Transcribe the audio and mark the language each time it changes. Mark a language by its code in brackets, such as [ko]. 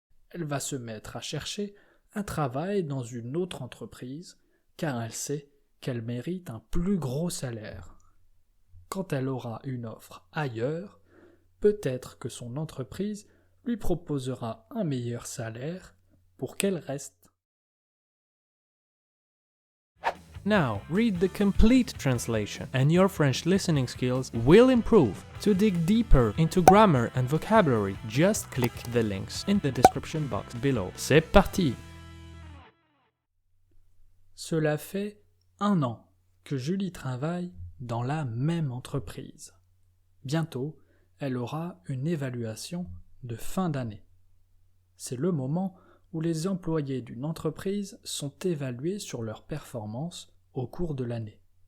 [fr] Elle va se mettre à chercher un travail dans une autre entreprise, car elle sait qu'elle mérite un plus gros salaire. Quand elle aura une offre ailleurs, peut-être que son entreprise lui proposera un meilleur salaire pour qu'elle reste. [en] Now, read the complete translation, and your French listening skills will improve. To dig deeper into grammar and vocabulary, just click the links in the description box below. [fr] C'est parti! Cela fait 1 an que Julie travaille dans la même entreprise. Bientôt, elle aura une évaluation de fin d'année. C'est le moment où les employés d'une entreprise sont évalués sur leur performance au cours de l'année.